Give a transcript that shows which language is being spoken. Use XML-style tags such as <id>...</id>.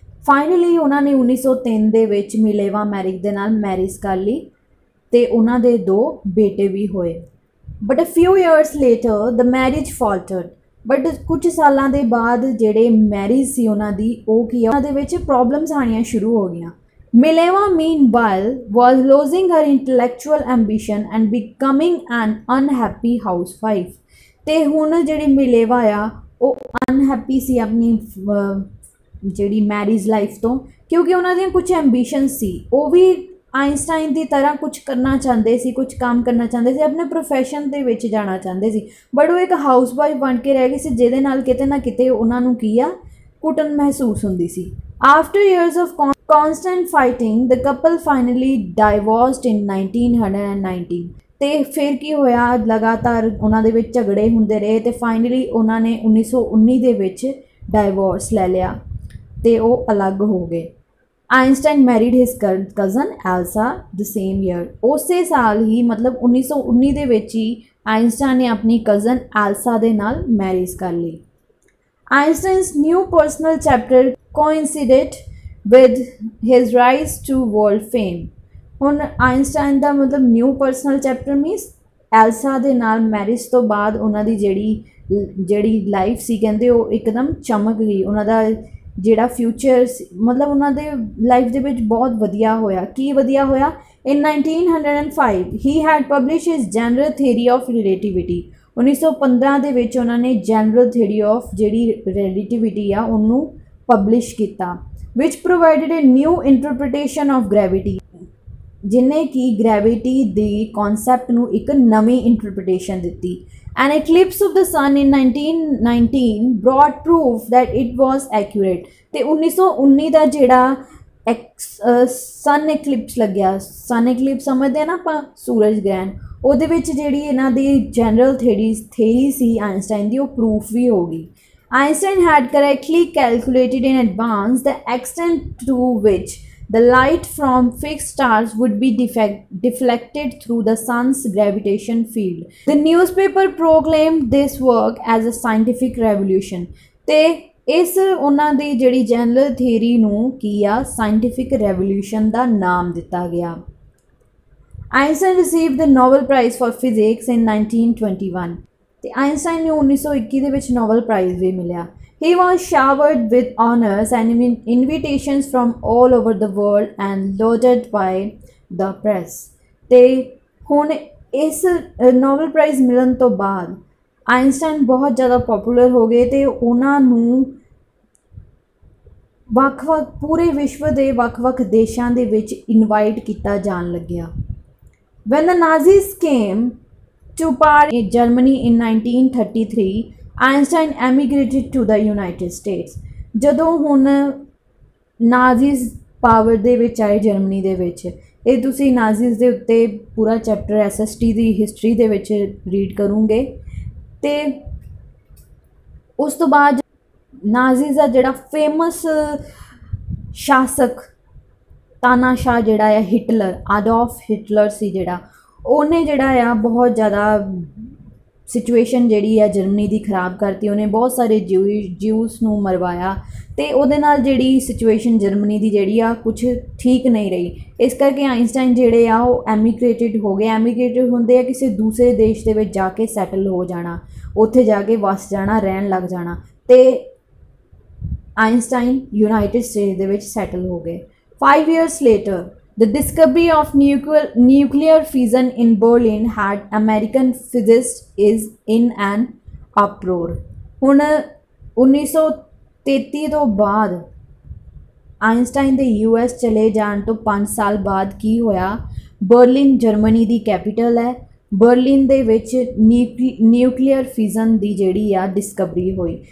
<pa>Finally ਉਹਨਾਂ ਨੇ 1903 ਦੇ ਵਿੱਚ ਮਿਲੇਵਾ ਮੈਰਿਕ ਦੇ ਨਾਲ ਮੈਰਿਜ ਕਰ ਲਈ ਤੇ ਉਹਨਾਂ ਦੇ 2 ਬੇਟੇ ਵੀ ਹੋਏ।</pa> <en>But a few years later the marriage faltered.</en> <pa>But ਕੁਝ ਸਾਲਾਂ ਦੇ ਬਾਅਦ ਜਿਹੜੇ ਮੈਰਿਜ ਸੀ ਉਹਨਾਂ ਦੀ ਉਹ ਕੀ ਆ, ਉਹਨਾਂ ਦੇ ਵਿੱਚ ਪ੍ਰੋਬਲਮਸ ਆਉਣੀਆਂ ਸ਼ੁਰੂ ਹੋ ਗਈਆਂ।</pa> <en>Mileva meanwhile was losing her intellectual ambition and becoming an unhappy housewife।</en> <pa>ਤੇ ਹੁਣ ਜਿਹੜੀ ਮਿਲੇਵਾ ਆ ਉਹ ਅਨਹੈਪੀ ਸੀ ਆਪਣੀ ਜਿਹੜੀ ਮੈਰਿਜ ਲਾਈਫ ਤੋਂ, ਕਿਉਂਕਿ ਉਹਨਾਂ ਦੀਆਂ ਕੁਝ ਐਂਬੀਸ਼ਨਸ ਸੀ। ਉਹ ਵੀ ਆਇਨਸਟਾਈਨ ਦੀ ਤਰ੍ਹਾਂ ਕੁਝ ਕਰਨਾ ਚਾਹੁੰਦੇ ਸੀ, ਕੁਝ ਕੰਮ ਕਰਨਾ ਚਾਹੁੰਦੇ ਸੀ, ਆਪਣੇ ਪ੍ਰੋਫੈਸ਼ਨ ਦੇ ਵਿੱਚ ਜਾਣਾ ਚਾਹੁੰਦੇ ਸੀ, ਬਟ ਉਹ ਇੱਕ ਹਾਊਸ ਵਾਈਫ ਬਣ ਕੇ ਰਹਿ ਗਈ ਸੀ, ਜਿਹਦੇ ਨਾਲ ਕਿਤੇ ਨਾ ਕਿਤੇ ਉਹਨਾਂ ਨੂੰ ਕੀ ਆ, ਘੁਟਨ ਮਹਿਸੂਸ ਹੁੰਦੀ ਸੀ।</pa> <en>After years of constant fighting the couple finally divorced in 1919।</en> <pa>ਤੇ ਫਿਰ ਕੀ ਹੋਇਆ, ਲਗਾਤਾਰ ਉਹਨਾਂ ਦੇ ਵਿੱਚ ਝਗੜੇ ਹੁੰਦੇ ਰਹੇ ਤੇ ਫਾਈਨਲੀ ਉਹਨਾਂ ਨੇ 1919 ਦੇ ਵਿੱਚ ਡਾਈਵੋਰਸ ਲੈ ਲਿਆ ਤੇ ਉਹ ਅਲੱਗ ਹੋ ਗਏ।</pa> <en>Einstein married his cousin Elsa the same year.</en> <pa>ਉਸੇ ਸਾਲ ਹੀ ਮਤਲਬ 1919 ਦੇ ਵਿੱਚ ਹੀ ਆਇਨਸਟਾਈਨ ਨੇ ਆਪਣੀ ਕਜ਼ਨ ਐਲਸਾ ਦੇ ਨਾਲ ਮੈਰਿਜ ਕਰ ਲਈ।</pa> <en>Einstein's new personal chapter coincided with his rise to world fame।</en> <pa>ਹੁਣ ਆਇਨਸਟਾਈਨ ਦਾ ਮਤਲਬ ਨਿਊ ਪਰਸਨਲ ਚੈਪਟਰ ਮੀਨਸ ਐਲਸਾ ਦੇ ਨਾਲ ਮੈਰਿਜ ਤੋਂ ਬਾਅਦ ਉਹਨਾਂ ਦੀ ਜਿਹੜੀ ਲਾਈਫ ਸੀ ਕਹਿੰਦੇ ਉਹ ਇੱਕਦਮ ਚਮਕ ਗਈ। ਉਹਨਾਂ ਦਾ ਜਿਹੜਾ ਫਿਊਚਰ ਮਤਲਬ ਉਹਨਾਂ ਦੇ ਲਾਈਫ ਦੇ ਵਿੱਚ ਬਹੁਤ ਵਧੀਆ ਹੋਇਆ। ਕੀ ਵਧੀਆ ਹੋਇਆ?</pa> <en>In 1905 ਹੀ had publish his general theory of relativity.</en> <pa>1915 ਦੇ ਵਿੱਚ ਉਹਨਾਂ ਨੇ ਜਨਰਲ ਥਿਊਰੀ ਆਫ ਜਿਹੜੀ ਰਿਲੇਟਿਵਿਟੀ ਆ ਉਹਨੂੰ ਪਬਲਿਸ਼ ਕੀਤਾ,</pa> <en>which provided a new interpretation of gravity।</en> <pa>ਜਿਨੇ ਕਿ ਗ੍ਰੈਵਿਟੀ ਦੀ ਕਨਸੈਪਟ ਨੂੰ ਇੱਕ ਨਵੀਂ ਇੰਟਰਪ੍ਰੀਟੇਸ਼ਨ ਦਿੱਤੀ।</pa> <en>An eclipse of the sun in 1919 brought proof that it was accurate।</en> <pa>ਤੇ 1919 ਦਾ ਜਿਹੜਾ ਸਨ ਐਕਲਿਪਸ ਲੱਗਿਆ, ਸਨ ਐਕਲਿਪਸ ਸਮਝਦੇ ਆ ਨਾ ਆਪਾਂ, ਸੂਰਜ ਗ੍ਰਹਿਣ, ਉਹਦੇ ਵਿੱਚ ਜਿਹੜੀ ਇਹਨਾਂ ਦੀ ਜਨਰਲ ਥਿਊਰੀ ਸੀ ਆਇਨਸਟਾਈਨ ਦੀ ਉਹ ਪ੍ਰੂਫ ਵੀ ਹੋ ਗਈ।</pa> <en>Einstein had correctly calculated in advance the extent to which the light from fixed stars would be deflected through the sun's gravitation field। The newspaper proclaimed this work as a scientific revolution।</en> <pa>ਤੇ ਇਸ ਉਹਨਾਂ ਦੀ ਜਿਹੜੀ general theory ਨੂੰ ਕੀ ਆ, scientific revolution ਦਾ ਨਾਮ ਦਿੱਤਾ ਗਿਆ।</pa> <en>Einstein received the Nobel Prize for Physics in 1921।</en> <pa>ਤੇ ਆਇਨਸਟਾਈਨ ਨੂੰ 1921 ਦੇ ਵਿੱਚ ਨੋਬਲ ਪ੍ਰਾਈਜ਼ ਵੀ ਮਿਲਿਆ।</pa> <en>He was showered with honors and invitations from all over the world and lauded by the press.</en> <pa>ਤੇ ਹੁਣ ਇਸ ਨੋਬਲ ਪ੍ਰਾਈਜ਼ ਮਿਲਣ ਤੋਂ ਬਾਅਦ ਆਇਨਸਟਾਈਨ ਬਹੁਤ ਜ਼ਿਆਦਾ ਪਪੂਲਰ ਹੋ ਗਏ ਤੇ ਉਹਨਾਂ ਨੂੰ ਵੱਖ-ਵੱਖ ਪੂਰੇ ਵਿਸ਼ਵ ਦੇ ਵੱਖ-ਵੱਖ ਦੇਸ਼ਾਂ ਦੇ ਵਿੱਚ ਇਨਵਾਈਟ ਕੀਤਾ ਜਾਣ ਲੱਗਿਆ।</pa> <en>When the Nazis came to power in Germany in 1933, Einstein emigrated to the United States।</en> <pa>ਜਦੋਂ ਹੁਣ ਨਾਜ਼ੀਜ਼ ਪਾਵਰ ਦੇ ਵਿੱਚ ਆਏ ਜਰਮਨੀ ਦੇ ਵਿੱਚ, ਇਹ ਤੁਸੀਂ ਨਾਜ਼ੀਜ਼ ਦੇ ਉੱਤੇ ਪੂਰਾ ਚੈਪਟਰ SST ਦੀ ਹਿਸਟਰੀ ਦੇ ਵਿੱਚ ਰੀਡ ਕਰੋਗੇ। ਤੇ ਉਸ ਤੋਂ ਬਾਅਦ ਨਾਜ਼ੀਜ਼ ਦਾ ਜਿਹੜਾ ਫੇਮਸ ਸ਼ਾਸਕ ਤਾਨਾਸ਼ਾਹ ਜਿਹੜਾ ਆ ਹਿਟਲਰ, ਆਡੋਲਫ ਹਿਟਲਰ ਸੀ ਜਿਹੜਾ, ਉਹਨੇ ਜਿਹੜਾ ਆ ਬਹੁਤ ਜ਼ਿਆਦਾ ਸਿਚੁਏਸ਼ਨ ਜਿਹੜੀ ਆ ਜਰਮਨੀ ਦੀ ਖਰਾਬ ਕਰਤੀ। ਉਹਨੇ ਬਹੁਤ ਸਾਰੇ ਜਿਊਸ ਨੂੰ ਮਰਵਾਇਆ ਤੇ ਉਹਦੇ ਨਾਲ ਜਿਹੜੀ ਸਿਚੁਏਸ਼ਨ ਜਰਮਨੀ ਦੀ ਜਿਹੜੀ ਆ ਕੁਛ ਠੀਕ ਨਹੀਂ ਰਹੀ। ਇਸ ਕਰਕੇ ਆਇਨਸਟਾਈਨ ਜਿਹੜੇ ਆ ਉਹ ਐਮੀਗ੍ਰੇਟਿਡ ਹੋ ਗਏ। ਐਮੀਗ੍ਰੇਟਿਡ ਹੁੰਦੇ ਆ ਕਿਸੇ ਦੂਸਰੇ ਦੇਸ਼ ਦੇ ਵਿੱਚ ਜਾ ਕੇ ਸੈਟਲ ਹੋ ਜਾਣਾ, ਉੱਥੇ ਜਾ ਕੇ ਵਸ ਜਾਣਾ, ਰਹਿਣ ਲੱਗ ਜਾਣਾ। ਤੇ ਆਇਨਸਟਾਈਨ ਯੂਨਾਈਟਿਡ ਸਟੇਟਸ ਦੇ ਵਿੱਚ ਸੈਟਲ ਹੋ ਗਏ।</pa> <en>5 years later, the discovery of nuclear fission in Berlin had American physicists is in an uproar।</en> <pa>ਹੁਣ 1933 ਤੋਂ ਬਾਅਦ ਆਇਨਸਟਾਈਨ ਦੇ US ਚਲੇ ਜਾਣ ਤੋਂ 5 ਸਾਲ ਬਾਅਦ ਕੀ ਹੋਇਆ, ਬਰਲਿਨ ਜਰਮਨੀ ਦੀ ਕੈਪੀਟਲ ਹੈ, ਬਰਲਿਨ ਦੇ ਵਿੱਚ ਨਿਊਕਲੀਅਰ ਫਿਜ਼ਨ ਦੀ ਜਿਹੜੀ ਆ ਡਿਸਕਵਰੀ ਹੋਈ।</pa>